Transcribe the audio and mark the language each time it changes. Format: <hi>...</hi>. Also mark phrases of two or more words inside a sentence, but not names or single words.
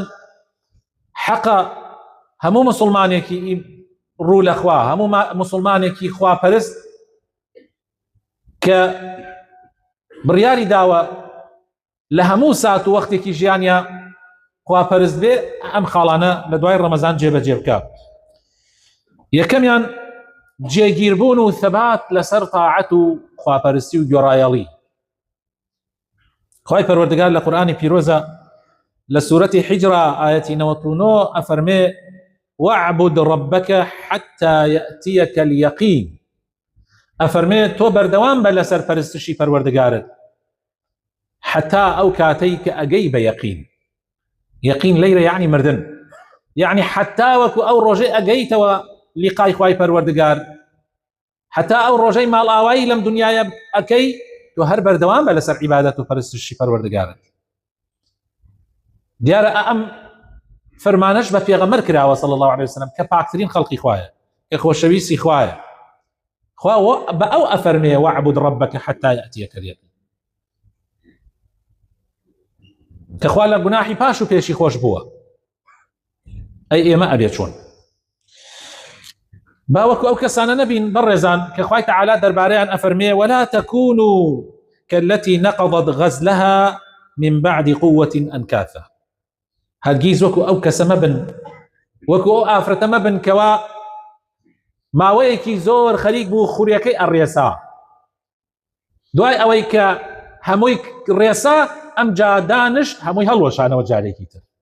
<ckb>حەقە هەموو مسلمانێکی ڕوو لە خوا، هەموو مسلمانێکی خواپەرست کە بڕیاری داوە لە هەموو سات و وەختێکی ژیانیا خواپەرست بێ، ئەم خاڵانە لە دوای ڕەمەزان جێبەجێ بکات. یەکەمیان جێگیربوون و ثەبات لەسەر طاعەت و خواپەرستی و گۆڕایەڵی. خوای پەروەردگار لە قورئانی پیرۆزە لە سوورەتی حیجرە ئایەتی 99 ئەفەرمێ</ckb> <ar>وَاعْبُدْ رَبَّكَ حَتَّى يَأْتِيَكَ الْيَقِينُ.</ar> <ckb>ئەفەرمێ تۆ بەردەوام بە لەسەر پەرستشی پەروەردگارت حتا ئەو کاتەی کە ئەگەی بە یەقین. یەقین لەیرە یعنی مردن، یعنی حتا وەکو ئەو ڕۆژەی ئەگەیتەوە لیقای خوای پەروەردگار، حتا ئەو ڕۆژەی ماڵ ئاوایی لەم دنیاە ئەکەی، تۆ هەر بەردەوام بە لەسەر عیبادەت و پەرستشی پەروەردگارت. دیارە ئەم فەرمانەش بە پێغەمبەر کراوە</ckb> <ar>صلی الله علیه وسلم</ar> <ckb>کە پاکترین خەڵقی خوایە، کە خۆشەویستی خوایە. خوا بە ئەو ئەفەرمێ</ckb> <ar>وَاعْبُدْ رَبَّكَ حَتَّى يَأْتِيَكَ الْيَقِينُ،</ar> <ckb>کە خوا لە گوناحی پاش و پێشی خۆش بووە. ئەی ئێمە ئەبێ چۆن باوەکو ئەو کەسانە نەبین بەڕێزان کە خوای تەعالا دەربارەیان ئەفەرمێ</ckb> <ar>ولا تكونوا كالتي نقضت غزلها من بعد قوة أنكاثا.</ar> <ckb>هەرگیز وەکو ئەو کەسە مەبن، وەکو ئەو ئافرەتە مەبن کەوا ماوەیەکی زۆر خەریک بوو خوریەکەی ئەڕێسا، دوای ئەوەی کە هەمووی ڕێسا ئەم جا دانشت هەمووی هەڵوەشانەوە جارێکی تر.</ckb>